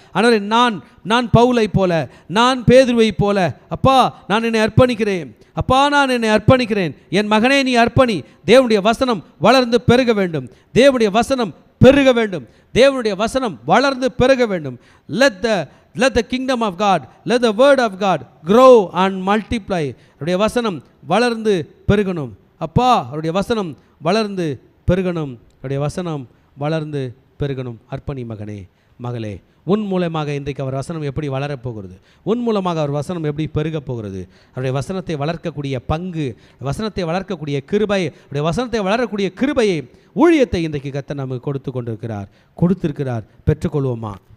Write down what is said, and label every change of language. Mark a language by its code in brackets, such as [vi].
[ta] ஆண்டவரே, நான் பவுலை போல, நான் பேதுருவை போல, அப்பா நான் என்னை அர்ப்பணிக்கிறேன், அப்பா நான் என்னை அர்ப்பணிக்கிறேன். என் மகனே நீ அர்ப்பணி. தேவனுடைய வசனம் வளர்ந்து பெருக வேண்டும். தேவனுடைய வசனம் பெருக வேண்டும். தேவனுடைய வசனம் வளர்ந்து பெருக வேண்டும். [en] Let the kingdom of God, let the word of God grow and multiply. [ta] அவருடைய வசனம் வளர்ந்து பெருகணும். அப்பா அவருடைய வசனம் வளர்ந்து பெருகணும். அவருடைய வசனம் வளர்ந்து பெருகணும். அர்ப்பணி மகனே மகளே, உன் மூலமாக இன்றைக்கு அவர் வசனம் எப்படி வளரப்போகிறது? உன் மூலமாக அவர் வசனம் எப்படி பெருகப் போகிறது? அவருடைய வசனத்தை வளர்க்கக்கூடிய பங்கு, வசனத்தை வளர்க்கக்கூடிய கிருபை, அவருடைய வசனத்தை வளரக்கூடிய கிருபையை, ஊழியத்தை இன்றைக்கு கர்த்தர் நமக்கு கொடுத்திருக்கிறார். பெற்றுக்கொள்வோமா?